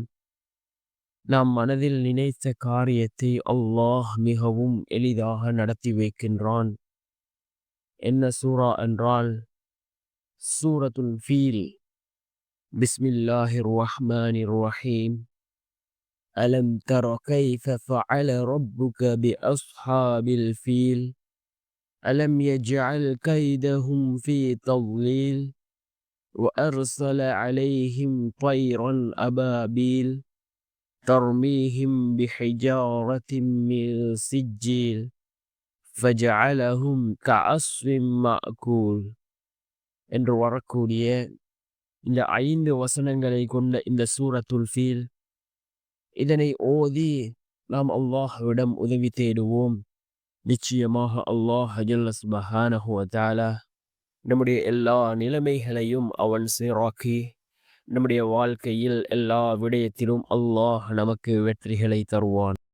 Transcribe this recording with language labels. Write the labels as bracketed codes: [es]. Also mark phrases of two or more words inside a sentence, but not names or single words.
[ta] நாம் மனதில் நினைத்த காரியத்தை அல்லாஹ் மிகவும் எளிதாக நடத்தி வைக்கின்றான். என்ன சூறா என்றால் சூரத்துல் ஃபீல். [ar] بسم الله الرحمن الرحيم. ألم تر كيف فعل ربك بأصحاب الفيل. ألم يجعل كيدهم في تضليل وأرسل عليهم طيرا أبابيل ترميهم بحجارة من سجيل فجعلهم كعصف مأكول. [ta] என்று வரக்கூடிய இந்த 5 வசனங்களை கொண்ட இந்த சூரத்துல் ஃபீல், இதனை ஓதி நாம் அல்லாஹ்விடம் உதவி தேடுவோம். நிச்சயமாக அல்லாஹ் [ar] جل سبحانه وتعالى [ta] நம்முடைய எல்லா நிலைமைகளையும் அவன் சீராக்கி நம்முடைய வாழ்க்கையில் எல்லா விடயத்திலும் அல்லாஹ் நமக்கு வெற்றிகளை தருவான்.